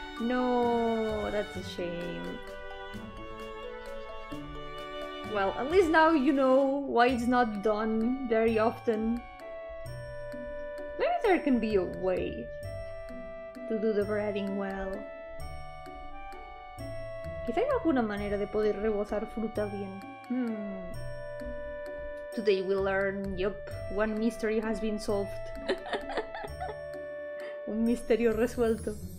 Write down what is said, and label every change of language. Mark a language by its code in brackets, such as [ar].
[en] No, that's a shame. Well, at least now you know why it's not done very often. Maybe there can be a way to do the breading well. [es] Quizá hay alguna manera de poder rebozar fruta bien. [en] Today we learn, yup, one mystery has been solved. [es] Un misterio resuelto.